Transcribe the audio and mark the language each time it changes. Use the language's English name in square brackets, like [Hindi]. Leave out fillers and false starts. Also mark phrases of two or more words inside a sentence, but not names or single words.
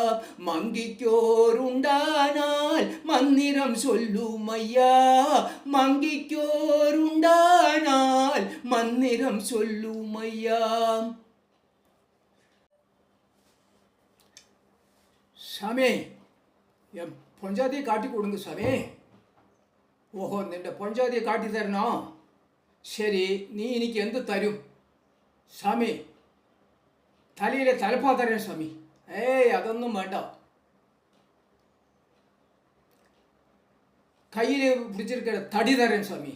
[Tamil] மங்கிக்கோருண்டானால் மந்திரம் சொல்லுமையா. மங்கிக்கோருண்டானால் மந்திரம் சொல்லுமையா. சாமி, என் பொஞ்சாதியை காட்டி கொடுங்க சாமி. [Malayalam] ഓഹോ, നിന്റെ പൊഞ്ചാതിയെ കാട്ടി തരണോ? ശരി, നീ എനിക്ക് എന്ത് തരും സ്വാമി? തലയിലെ തലപ്പാ തരാൻ സ്വാമി. അതൊന്നും വേണ്ട. കയ്യിൽ പിടിച്ചിരിക്കുന്ന തടി തരാൻ സ്വാമി.